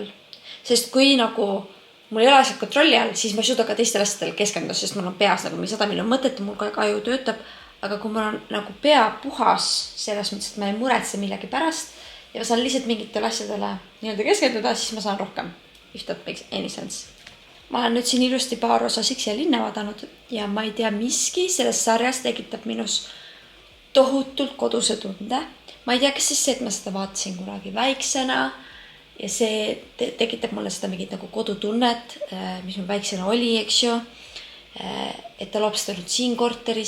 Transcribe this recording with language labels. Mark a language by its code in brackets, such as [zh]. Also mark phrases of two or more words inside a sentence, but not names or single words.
[et] Sest kui nagu mul ei ole asjad kontrolli all, siis ma ei suuda ka teistel asjadel keskenduda, sest mul on peas nagu 100 miljonit mõtet, mul ka aju töötab. Aga kui mul on nagu pea puhas selles mõttes, et ma ei muretse millegi pärast ja ma saan lihtsalt mingitele asjadele nii-öelda keskenduda, siis ma saan rohkem. [en] If that makes any sense. [et] Ma olen nüüd siin ilusti paar osa Siksi ja linna vaadanud ja ma ei tea, miski selles sarjas tekitab minus tohutult koduse tunde. Ma ei tea, kas siis see, et ma seda vaatasin kunagi väiksena ja see tekitab mulle seda mingit nagu kodutunnet, mis mul väiksena oli, eks ju, et ta loob seda nüüd siin korteris.